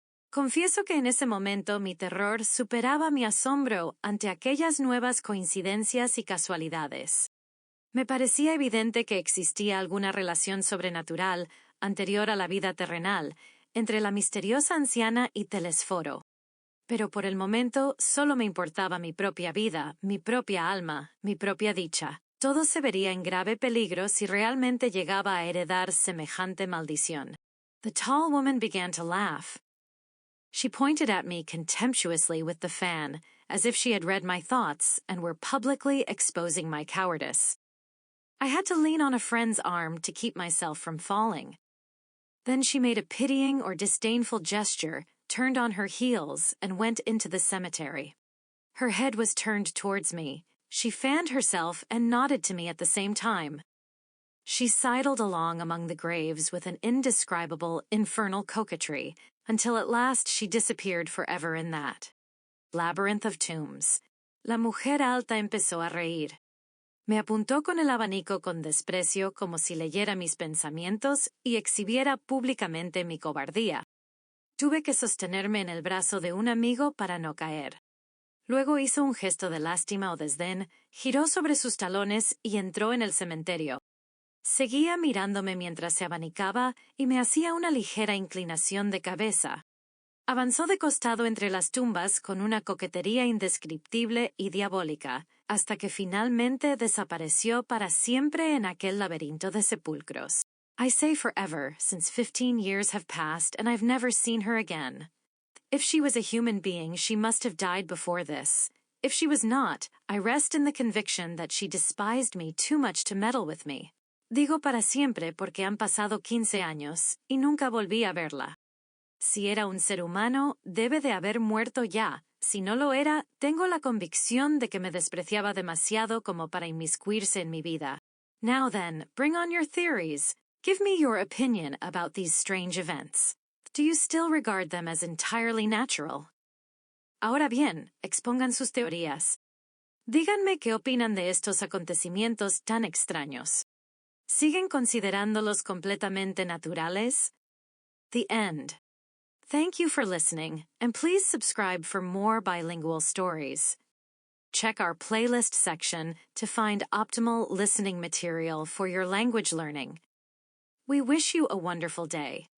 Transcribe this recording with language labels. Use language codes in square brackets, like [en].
[es] Confieso que en ese momento mi terror superaba mi asombro ante aquellas nuevas coincidencias y casualidades. Me parecía evidente que existía alguna relación sobrenatural, anterior a la vida terrenal, entre la misteriosa anciana y Telesforo. Pero por el momento solo me importaba mi propia vida, mi propia alma, mi propia dicha. Todo se vería en grave peligro si realmente llegaba a heredar semejante maldición. [en] The tall woman began to laugh. She pointed at me contemptuously with the fan, as if she had read my thoughts and were publicly exposing my cowardice. I had to lean on a friend's arm to keep myself from falling. Then she made a pitying or disdainful gesture, turned on her heels, and went into the cemetery. Her head was turned towards me. She fanned herself and nodded to me at the same time. She sidled along among the graves with an indescribable, infernal coquetry, until at last she disappeared forever in that labyrinth of tombs. [es] La mujer alta empezó a reír. Me apuntó con el abanico con desprecio como si leyera mis pensamientos y exhibiera públicamente mi cobardía. Tuve que sostenerme en el brazo de un amigo para no caer. Luego hizo un gesto de lástima o desdén, giró sobre sus talones y entró en el cementerio. Seguía mirándome mientras se abanicaba y me hacía una ligera inclinación de cabeza. Avanzó de costado entre las tumbas con una coquetería indescriptible y diabólica, hasta que finalmente desapareció para siempre en aquel laberinto de sepulcros. [en] I say forever, since 15 years have passed and I've never seen her again. If she was a human being, she must have died before this. If she was not, I rest in the conviction that she despised me too much to meddle with me. [es] Digo para siempre porque han pasado 15 años y nunca volví a verla. Si era un ser humano, debe de haber muerto ya. Si no lo era, tengo la convicción de que me despreciaba demasiado como para inmiscuirse en mi vida. [en] Now then, bring on your theories. Give me your opinion about these strange events. Do you still regard them as entirely natural? [es] Ahora bien, expongan sus teorías. Díganme qué opinan de estos acontecimientos tan extraños. ¿Siguen considerándolos completamente naturales? [en] The end. Thank you for listening, and please subscribe for more bilingual stories. Check our playlist section to find optimal listening material for your language learning. We wish you a wonderful day.